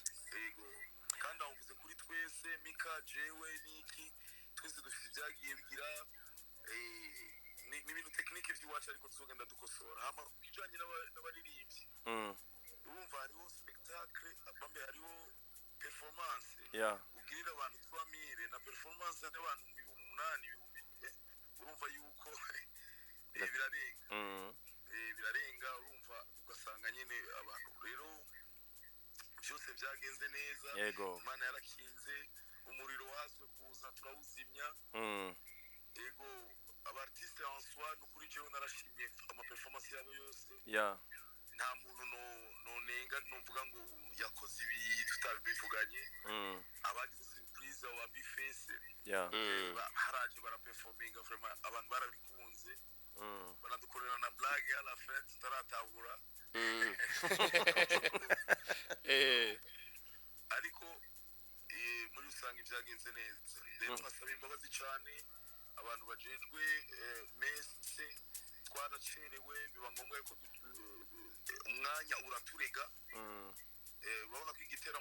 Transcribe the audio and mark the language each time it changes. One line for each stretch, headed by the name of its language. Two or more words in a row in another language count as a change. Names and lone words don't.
Rundi: yego kandi avuze kuri twese Mika jewe niki twese dufite ibyagiye bigira ni ibintu technique by'iwacu ariko tuzogenda dukosora hama kijanye n'abaririmbyi urumva hariho spectacle bambe hariho performance ugirira abantu 3000 na performance y'abantu 8,000 urumva yuko birarenga urumva ugasanga nyene abantu rero byose byagenze neza Imana yarakinze umuriro wazwe kuza turawuzimya yego abartiste
French: en soi
Rundi: no kuri jewe narashimye ama performance yabo yose nta muntu nonenga novuga ngo yakoze ibi tutabivuganye abagize surprise wa Bifese haraje bara performinga vraiment abantu barabikunze banadukorera na
French: blague à la fin
Rundi: tutaratahura ariko muri rusange byagenze neza rero nasaba imbabazi cyane abantu bajejwe mese twaracerewe biba ngombwa ko umwanya uraturega urabona ko igitera